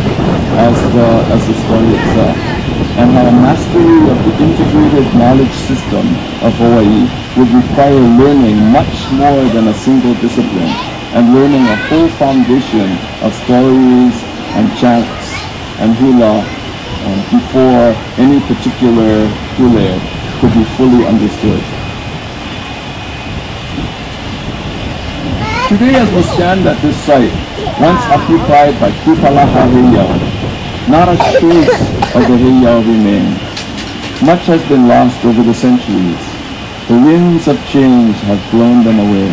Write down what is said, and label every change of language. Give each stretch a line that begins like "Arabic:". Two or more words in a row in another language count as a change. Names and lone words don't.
English: as the story itself, and how a mastery of the integrated knowledge system of Hawaii would require learning much more than a single discipline, and learning a whole foundation of stories and chants and hula before any particular puʻu could be fully understood. Today, as we stand at this site, once occupied by Puʻu heiau, not a trace of the heiau remains. Much has been lost over the centuries. The winds of change have blown them away.